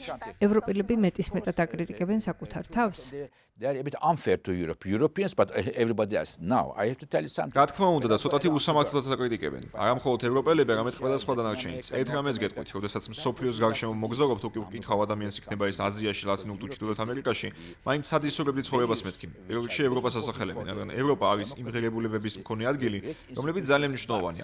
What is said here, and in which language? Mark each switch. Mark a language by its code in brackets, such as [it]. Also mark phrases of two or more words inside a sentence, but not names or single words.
[ka] ევროპელები მეტისმეტად აკრიტიკებენ საკუთარ თავს? [en] they are a bit unfair to Europeans, but everybody else. Now, I have to tell you something. [ka] რა თქმა უნდა და ცოტათი უსამართლოდაც აკრიტიკებენ. არა მხოლოდ ევროპელები, არამედ ყველა სხვა დანარჩენიც. ერთ რამეს გეტყვით, როდესაც მსოფლიოს გარშემო მოგზაურობთ, ვფიქრობ, თუ კი ვკითხავ ადამიანს იქნება ეს აზიაში, ლათინურ თუ ჩრდილოეთ ამერიკაში, მაინც სადისურებდი ცხოვრებას მეთქი. პირველ რიგში ევროპას ასახელებენ, რადგან ევროპა არის იმ ღირებულებების მქონე ადგილი, რომლებიც ძალიან მნიშვნელოვანია.